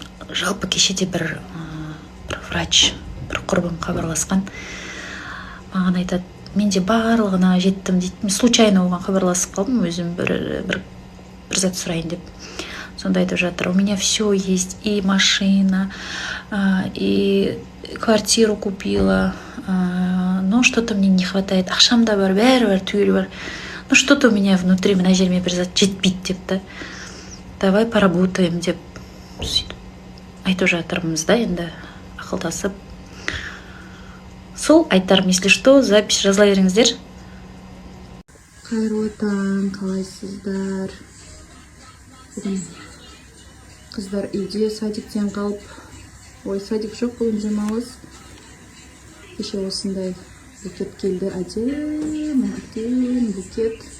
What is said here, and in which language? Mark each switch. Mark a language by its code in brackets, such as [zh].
[kk] Жалпы кешеде бір врач, бір құрбым хабарласқан. Маған айтады, менде барлығына жеттім дейді. Случайно оған хабарласып қалдым, өзім бір зат сұрайын деп. Сонда айтып жатыр, [ru] у меня все есть, и машина, и квартиру купила, но что-то мне не хватает. [kk] Ақшамда бар, бәрі түгел бар. [ru] Ну что-то у меня внутри, [kk] мына жеріме бір зат жетпейді депті. [ru] Давай поработаем [kk] деп айтып жатырмыз да, енді ақылдасып. Сол айтарым, [ru] если что, [kk] запись жазыла беріңіздер. Қайырлы таң, қалайсыздар? Қыздар үйде садиктен қалып, садик жоқ, бүгін демалыс. Кеше осындай букет келді, әдемі букет.